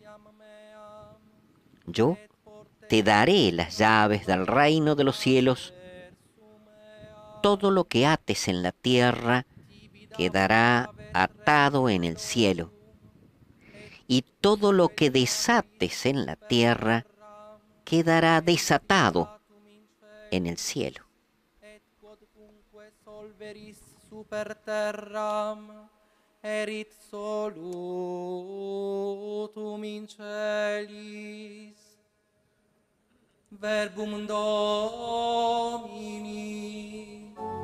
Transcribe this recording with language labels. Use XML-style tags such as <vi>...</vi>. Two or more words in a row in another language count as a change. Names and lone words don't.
<es>Yo te daré las llaves del reino de los cielos. Todo lo que ates en la tierra quedará atado en el cielo, y todo lo que desates en la tierra quedará desatado en el cielo.</es> <la>Super terram erit solutum in celis. Verbum Domini.</la>